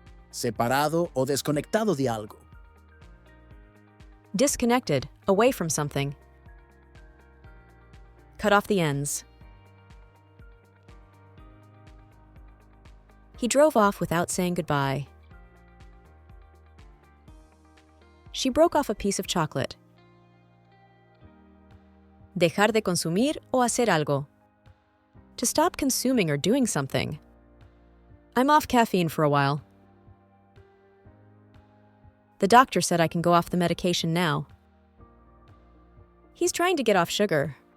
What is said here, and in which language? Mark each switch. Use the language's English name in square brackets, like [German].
[Spanish] Separado o desconectado de algo. [English] Disconnected, away from something. Cut off the ends. He drove off without saying goodbye. She broke off a piece of chocolate. Dejar de consumir o hacer algo. To stop consuming or doing something. I'm off caffeine for a while. The doctor said I can go off the medication now. He's trying to get off sugar.